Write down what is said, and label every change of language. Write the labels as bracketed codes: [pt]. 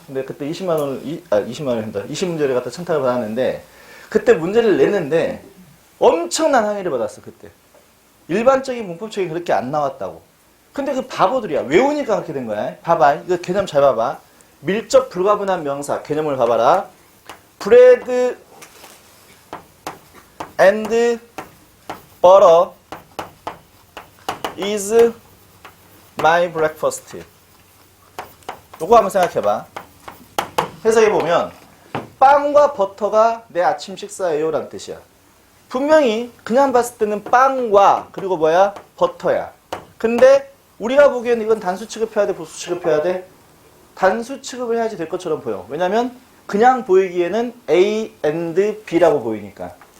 [ko] 근데 그때 20만 원을 한다. 20문제를 갖다 청탁을 받았는데 그때 문제를 냈는데 엄청난 항의를 받았어 그때. 일반적인 문법책이 그렇게 안 나왔다고. 근데 그 바보들이야. 외우니까 그렇게 된 거야. 봐봐. 이거 개념 잘 봐봐. 밀접 불가분한 명사 개념을 봐봐라. [en] bread and butter is my breakfast. [ko] 요거 한번 생각해봐. 해석해보면 빵과 버터가 내 아침 식사예요 라는 뜻이야. 분명히 그냥 봤을 때는 빵과 그리고 뭐야? 버터야. 근데 우리가 보기에는 이건 단수 취급해야 돼? 복수 취급해야 돼? 단수 취급을 해야지 될 것처럼 보여. 왜냐면 그냥 보이기에는 A and B라고 보이니까.